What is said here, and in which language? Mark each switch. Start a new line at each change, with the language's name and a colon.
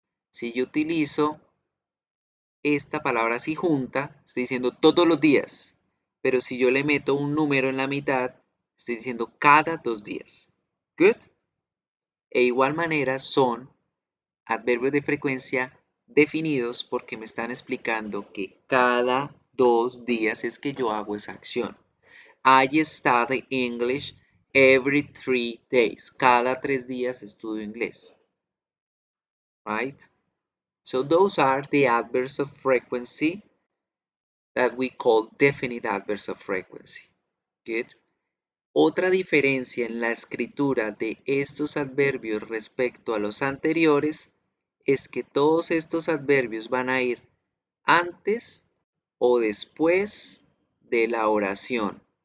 Spanish: Si yo utilizo esta palabra así junta, estoy diciendo todos los días, pero si yo le meto un número en la mitad, estoy diciendo cada 2 días.
English: Good.
Spanish: E igual manera son adverbios de frecuencia definidos porque me están explicando que cada 2 días es que yo hago esa acción.
English: I study English every 3 days.
Spanish: Cada 3 días estudio inglés.
English: Right? So those are the adverbs of frequency that we call definite adverbs of frequency. Good.
Spanish: Otra diferencia en la escritura de estos adverbios respecto a los anteriores es que todos estos adverbios van a ir antes o después de la oración.